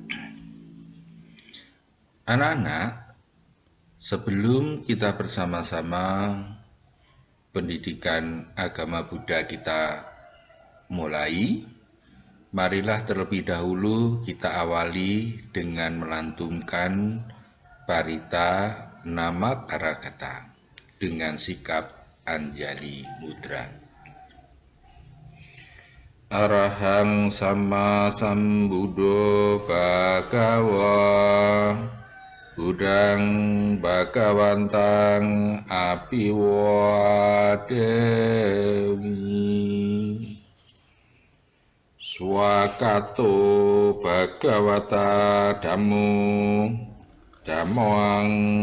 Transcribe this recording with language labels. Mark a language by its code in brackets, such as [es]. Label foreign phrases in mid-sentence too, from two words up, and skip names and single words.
[id] Anak-anak, sebelum kita bersama-sama pendidikan agama Buddha kita mulai, marilah terlebih dahulu kita awali dengan melantunkan Parita Namakaragata dengan sikap Anjali Mudra. [pi] Arahang Sama Sambuddho Bhagawa Budang Bhagawantang Apiwademi Swakato Bhagawata Dhammo Dhammoang